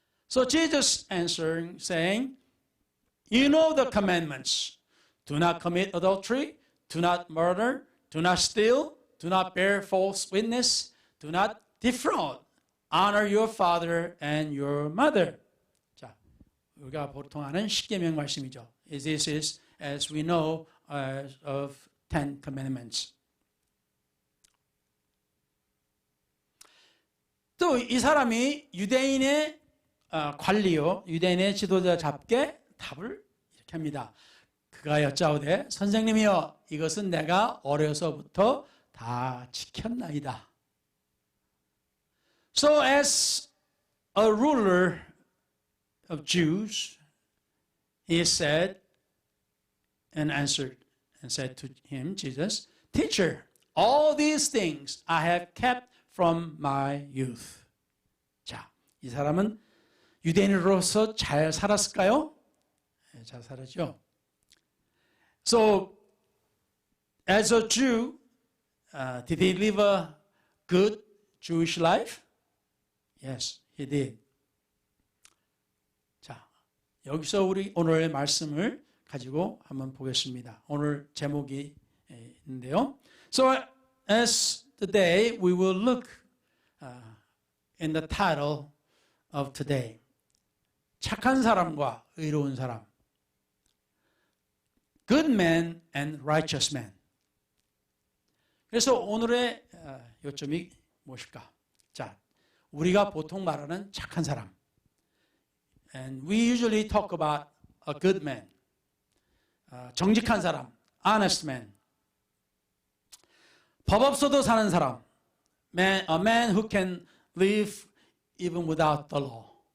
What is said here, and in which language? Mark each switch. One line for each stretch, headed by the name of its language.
English: So Jesus answering, saying, You know the commandments. Do not commit adultery, do not murder, do not steal, do not bear false witness, do not defraud, honor your father and your mother.
Korean: 자, 우리가 보통 아는 십계명 말씀이죠.
English: This is as we know of 10 commandments.
Korean: 또 이 사람이 유대인의 관리요, 유대인의 지도자 잡게 답을 이렇게 합니다. 그가 여짜오되 선생님이여 이것은 내가 어려서부터 다 지켰나이다.
English: So as a ruler of Jews, he said and answered and said to him, Jesus, Teacher, all these things I have kept from my youth.
Korean: 자, 이 사람은 유대인으로서 잘 살았을까요? 네, 잘 살았죠.
English: So, as a Jew, did he live a good Jewish life? Yes, he did.
Korean: 자, 여기서 우리 오늘의 말씀을 가지고 한번 보겠습니다. 오늘 제목이 있는데요.
English: So, as today, we will look in the title of today.
Korean: 착한 사람과 의로운 사람.
English: Good man and righteous man.
Korean: 그래서 오늘의 요점이 무엇일까? 자, 우리가 보통 말하는 착한 사람.
English: And we usually talk about a good man.
Korean: 정직한 사람,
English: honest man.
Korean: 법 없어도 사는 사람.
English: A man who can live even without the law.